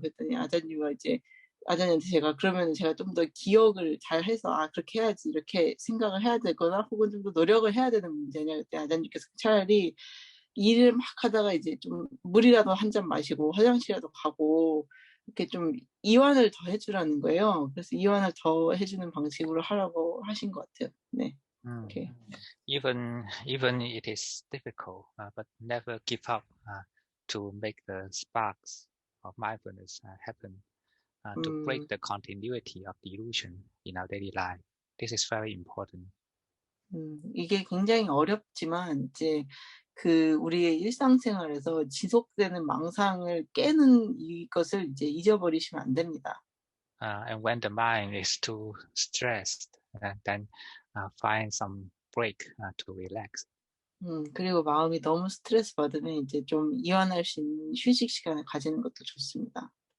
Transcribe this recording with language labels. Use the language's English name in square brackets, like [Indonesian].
[Korean] 그랬더니 아잔님과 이제 아잔님한테 제가 그러면 제가 좀 더 기억을 잘 해서 그렇게 해야지 이렇게 생각을 해야 되거나 혹은 좀 더 노력을 해야 되는 문제냐. 그때 아잔님께서 차라리 일을 막 하다가 이제 좀 물이라도 한 잔 마시고 화장실이라도 가고 이렇게 좀 이완을 더 해주라는 거예요. 그래서 이완을 더 해주는 방식으로 하라고 하신 것 같아요. 네. Okay. [English] Even it is difficult, but never give up to make the sparks of mindfulness happen, to break the continuity of delusion in our daily life. This is very important. [Korean] 이게 굉장히 어렵지만 이제 우리의 일상생활에서 지속되는 망상을 깨는 이것을 이제 잊어버리시면 안 됩니다. [English] And when the mind is too stressed, then find some break to relax. [Korean] 그리고 마음이 너무 스트레스 받으면 이제 좀 이완할 수 있는 휴식 시간을 가지는 것도 좋습니다.